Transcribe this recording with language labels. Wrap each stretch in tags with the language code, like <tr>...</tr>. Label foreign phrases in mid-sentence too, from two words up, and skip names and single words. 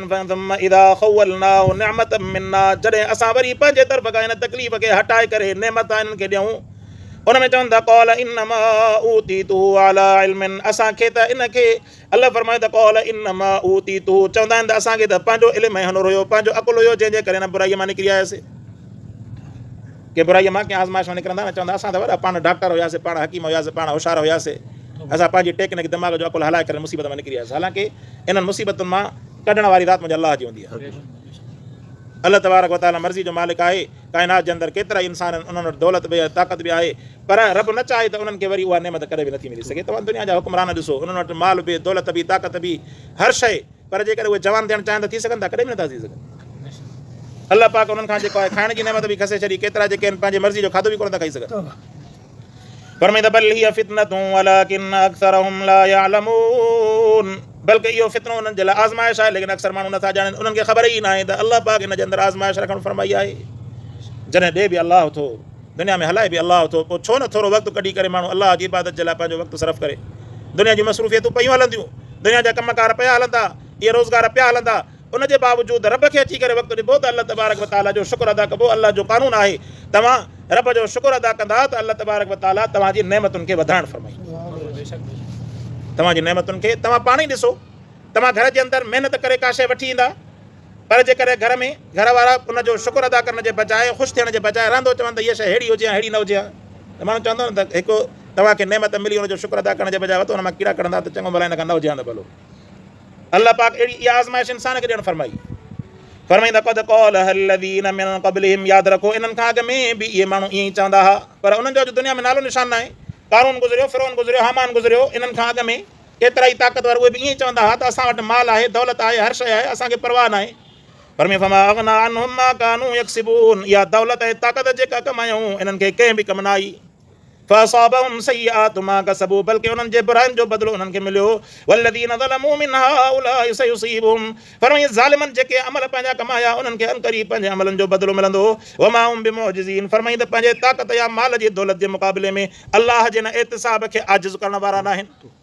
<ar>ثم إذا خولناه نعمة منا,</ar> <sd>जॾहिं असां वरी पंहिंजे तरफ़ खां हिन तकलीफ़ खे हटाए करे नेमत हिननि खे ॾियूं, उन में चवनि था</sd> <ar>قال إنما أوتيته على علم,</ar> <sd>असांखे त इनखे अल्लाह फरमाए त</sd> <ar>قال إنما أوتيته,</ar> <sd>चवंदा आहिनि त असांखे त पंहिंजो इल्मु ऐं हुनुर हुयो, पंहिंजो अकुलु हुयो, जंहिंजे करे हिन बुराईअ मां निकिरी आयासीं। के बुराईअ मां कंहिं आज़माइश मां निकिरंदा न, चवंदा असां त वॾा पाण डॉक्टर हुयासीं, पाण हकीम हुयासीं, पाण होशियार हुयासीं, असां पंहिंजी टेक्निक दिमाग़ जो अकुलु हलाए करे मुसीबत में निकिरी आयासीं। हालांकि इन्हनि मुसीबतुनि मां कढण वारी राति मुंहिंजे अलाह जी हूंदी आहे। अल्लाह</sd> <ar>تبارك وتعالى</ar> <sd>मर्ज़ी जो मालिक आहे। काइनात जे अंदरि केतिरा इंसान आहिनि, उन्हनि वटि दौलत बि आहे, ताक़त बि आहे, पर रब न चाहे त उन्हनि खे वरी उहा नेमत कॾहिं बि नथी मिली सघे। तव्हां दुनिया जा हुक्मरान ॾिसो, उन्हनि वटि माल बि, दौलत बि, ताक़त बि, हर शइ, पर जेकर उहे जवान थियणु चाहिनि त थी सघनि था, कॾहिं बि नथा थी सघनि। अल्लाह पाक उन्हनि खां जेको आहे खाइण जी नेमत बि खसे छॾी, केतिरा जेके आहिनि पंहिंजे मर्ज़ी जो खाधो बि कोन था खाई सघनि।</sd> <ar>फरमाईंदा بل هي فتنة ولكن أكثرهم لا يعلمون,</ar> <sd>बल्कि इहो फितनो उन्हनि जे लाइ आज़माइश आहे, लेकिन अक्सर माण्हू नथा ॼाणनि, उन्हनि खे ख़बर ई न आहे त अल्लाह पाक हिन जे अंदरि आज़माइश रखणु फरमाई आहे। जॾहिं ॾे बि अलाह थो, दुनिया में हलाए बि अलाह थो, पोइ छो न थोरो वक़्तु कढी करे माण्हू अलाह जी इबादत जे लाइ पंहिंजो वक़्तु सर्फ़ करे। दुनिया जी मसरूफ़ियतूं पयूं हलंदियूं, दुनिया जा कमकार पिया हलंदा, इहे रोज़गार पिया हलंदा, उनजे बावजूदि रब खे अची करे वक़्तु ॾिबो त अल्लाह</sd> <ar>تبارك وتعالى</ar> <sd>जो शुक्र अदा कबो। अल्लाह जो कानून आहे, तव्हां रब जो शुक्र अदा कंदा त अल्लाह</sd> <ar>تبارك وتعالى</ar> <sd>तव्हांजी नेमतुनि खे वधाइणु फरमाई। तव्हांजी नेमतुनि खे तव्हां पाण ई ॾिसो, तव्हां घर जे अंदरि महिनत करे का शइ वठी ईंदा, पर जेकॾहिं घर में घर वारा उनजो शुक्र अदा करण जे बजाए, ख़ुशि थियण जे बजाए रहंदो चवनि त हीअ शइ अहिड़ी हुजे अहिड़ी न हुजे हा, त माण्हू चवंदो न त हिकु तव्हांखे नेमत मिली, हुनजो शुक्र अदा करण जे बजाए वरितो, हुन मां कीड़ा कढंदा त चङो भला हिन खां न हुजे हा न भलो। अल्लाह पाक अहिड़ी इहा आज़माइश इंसान खे ॾियणु फरमाई। फरमाईंदा</sd> <ar>قد قالها الذين من قبلهم,</ar> <sd>यादि रखो इन्हनि खां अॻु में बि इहे माण्हू ईअं ई चवंदा हुआ, पर उन्हनि जो अॼु दुनिया में नालो निशान न आहे। कारून गुज़रियो, फिरौन गुज़रियो, हामान गुज़रियो, इन्हनि खां अॻु में केतिरा ई ताक़तवर उहे बि ईअं ई चवंदा हुआ त असां वटि माल आहे, दौलत आहे, हर शइ आहे, असांखे परवाह न आहे।</sd> <ar>फरमाए فما أغنى عنهم ما كانوا يكسبون,</ar> <sd>इहा दौलत ऐं ताक़त जेका कमायूं इन्हनि खे कंहिं बि कमु न आई।</sd> <ar>فأصابهم سيئات ما كسبوا,</ar> <sd>बल्कि उन्हनि जे बुराइयुनि जो बदिलो उन्हनि खे मिलियो।</sd> <ar>والذين ظلموا من هؤلاء سيصيبهم,</ar> <sd>फरमाए ज़ालिमनि जेके अमल पंहिंजा कमाया उन्हनि खे अनक़रीब पंहिंजे अमलनि जो बदिलो मिलंदो।</sd> <ar>وما هم بمعجزين,</ar> <sd>फरमाए त पंहिंजे ताक़त या माल जी दौलत जे मुक़ाबले में अल्लाह जे न एतिसाब खे आजिज़ करण वारा न आहिनि।</sd>